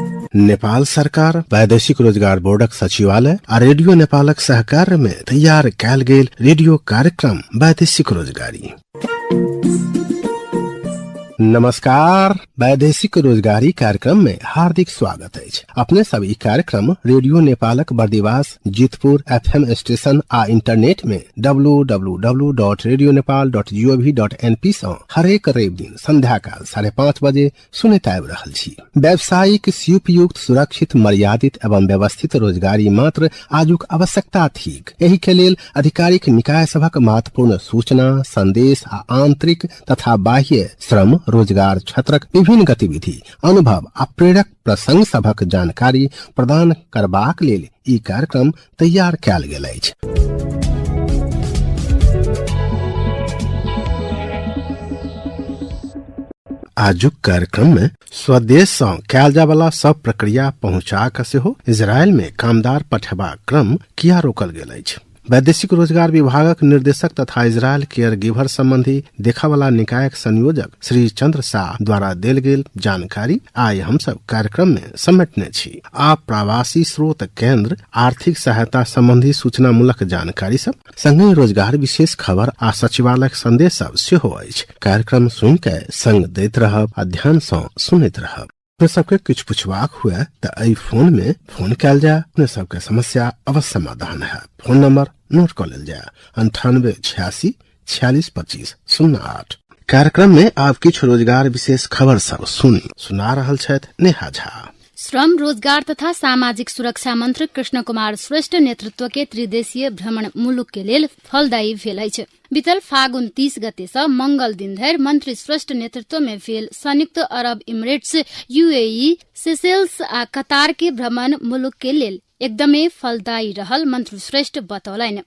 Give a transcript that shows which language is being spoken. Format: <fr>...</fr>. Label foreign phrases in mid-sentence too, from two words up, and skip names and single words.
<mai>नेपाल सरकार, वैदेशिक रोजगार बोर्डक सचिवालय आ रेडियो नेपालक सहकार में तैयार कयल गेल रेडियो कार्यक्रम वैदेशिक रोजगारी। नमस्कार, वैदेशिक रोजगारी कार्यक्रम में हार्दिक स्वागत है। अपने सभी कार्यक्रम रेडियो नेपालक बर्दिवास, जीतपुर FM स्टेशन आ इंटरनेट में www.radionepal.gov.np से हरेक रवि दिन संध्या काल 5:30 बजे सुनैत आबि रहल छी। व्यावसायिक, उपयुक्त, सुरक्षित, मर्यादित एवं व्यवस्थित रोजगारी मात्र आजुक आवश्यकता थिक। एहि के लेल आधिकारिक निकाय सभक महत्वपूर्ण सूचना, संदेश आ आंतरिक तथा बाह्य श्रम रोजगार क्षेत्रक विभिन्न गतिविधि, अनुभव आ प्रेरक प्रसंग सभक जानकारी प्रदान करबाक लेल ई कार्यक्रम तैयार कयल गेल अछि। आजुक कार्यक्रम में स्वदेश से कयल जाय वाला सब प्रक्रिया पहुंचा के सेहो इजरायल में कामदार पठेबाक क्रम किया रोकल गेल अछि। वैदेशिक रोजगार विभागक निर्देशक तथा इजरायल केयर गिवर संबंधी देखावला निकायक संयोजक श्री चंद्र शाह द्वारा देल गेल जानकारी आइ हम सब कार्यक्रम में समेटने छी। आ प्रवासी स्रोत केंद्र, आर्थिक सहायता संबंधी सूचना मूलक जानकारी सब, संगे रोजगार विशेष खबर आ सचिवालय संदेश सब सेहो अछि। कार्यक्रम सुन के संग दैत रहब, ध्यान से सुनैत रहब। अपने सबके कुछ पूछबाक हुए तो आई फोन में फोन कयल जाय, अपने सबके समस्या अवश्य समाधान है। फोन नंबर नोट कर लेल जाय 98 86 46 25 08। कार्यक्रम में आप किछ रोजगार विशेष खबर सब सुना रहल छथि नेहा झा। श्रम, रोजगार तथा सामाजिक सुरक्षा मंत्री कृष्ण कुमार श्रेष्ठ नेतृत्व के त्रिदेशीय भ्रमण मुलुक के लेल फलदायी भेल अछि। बीतल फागुन 30 गते से मंगल दिन धरि मंत्री श्रेष्ठ नेतृत्व में भेल संयुक्त अरब इमिरेट्स, UAE, सेशेल्स आ कतार के भ्रमण मुलुक के लेल एकदमै फलदायी रहल मंत्री श्रेष्ठ बतौलनि।</mai>